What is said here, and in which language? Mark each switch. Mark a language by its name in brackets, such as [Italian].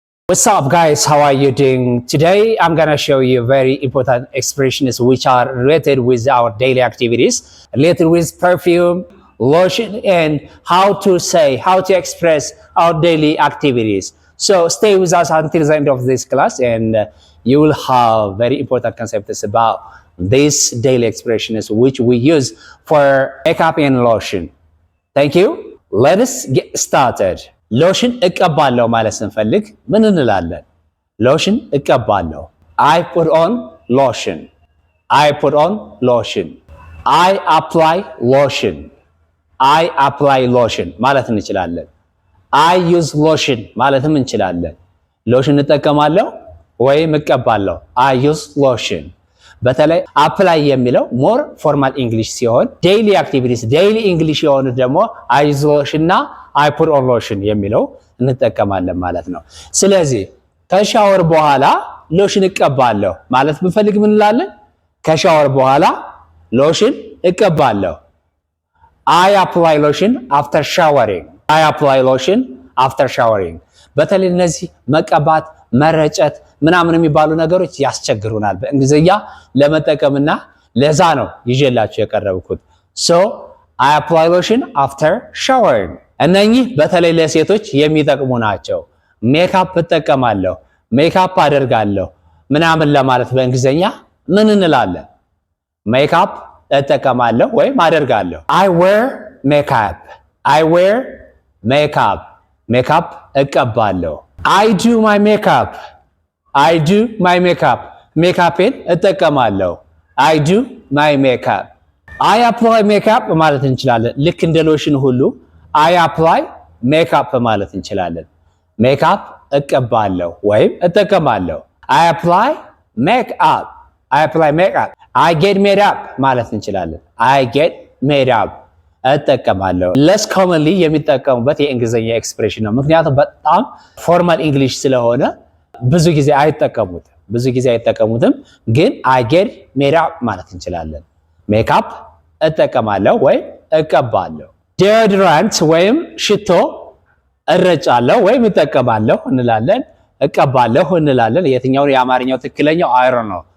[English] What's up guys, how are you doing? Today I'm gonna show you very important expressions which are related with our daily activities, related with perfume, lotion, and how to express our daily activities. So stay with us until the end of this class and you will have very important concepts about these daily expressions which we use for makeup and lotion. Thank you. Let us get started. [Amharic] ሎሽን እቀባለሁ ማለት ስንፈልግ ምን እንላለን? ሎሽን እቀባለሁ። [English] I put on lotion. I put on lotion. I apply lotion. I apply lotion [Amharic] ማለት እንችላለን። [English] I use lotion [Amharic] ማለትም እንችላለን። ሎሽን እጠቀማለሁ ወይም እቀባለሁ። [English] I use lotion. [Amharic] በተለይ apply የሚለው more formal English ሲሆን daily activities daily English የሆኑት ደግሞ [English] I use lotion [Amharic] እና [English] I put on lotion [Amharic] የሚለው እንጠቀማለን ማለት ነው። ስለዚህ ከሻወር በኋላ ሎሽን እቀባለሁ ማለት ብንፈልግ ምን እንላለን? ከሻወር በኋላ ሎሽን እቀባለሁ። [English] I apply lotion after showering. I apply lotion after showering. [Amharic] በተለይ እነዚህ መቀባት መረጨት ምናምን የሚባሉ ነገሮች ያስቸግሩናል በእንግሊዝኛ ለመጠቀምና ለዛ ነው ይዤላችሁ የቀረብኩት። [English] So I apply lotion after showering. [Amharic] እነኚህ በተለይ ለሴቶች የሚጠቅሙ ናቸው። ሜካፕ እጠቀማለሁ፣ ሜካፕ አደርጋለሁ ምናምን ለማለት በእንግሊዝኛ ምን እንላለን? ሜካፕ እጠቀማለሁ ወይም አደርጋለሁ። [English] I wear makeup. I wear makeup. [Amharic] ሜካፕ እቀባለሁ። [English] I do my makeup. I do my makeup. [Amharic] ሜካፔን እጠቀማለሁ። [English] I do my makeup. I apply makeup [Amharic] ማለት እንችላለን። ልክ እንደ ሎሽን ሁሉ I apply makeup ማለት እንችላለን። ሜካፕ እቀባለሁ ወይም እጠቀማለሁ። [English] I apply makeup. I apply makeup. I get made up [Amharic] ማለት እንችላለን። I get made up እጠቀማለሁ። less commonly የሚጠቀሙበት የእንግሊዝኛ ኤክስፕሬሽን ነው። ምክንያቱም በጣም ፎርማል እንግሊሽ ስለሆነ ብዙ ጊዜ አይጠቀሙትም። ግን I get made up ማለት እንችላለን። ሜካፕ እጠቀማለሁ ወይም እቀባለሁ። ዲዮድራንት ወይም ሽቶ እረጫለሁ ወይም እጠቀማለሁ እንላለን። እቀባለሁ እንላለን። የትኛው የአማርኛው ትክክለኛው አይሮን ነው?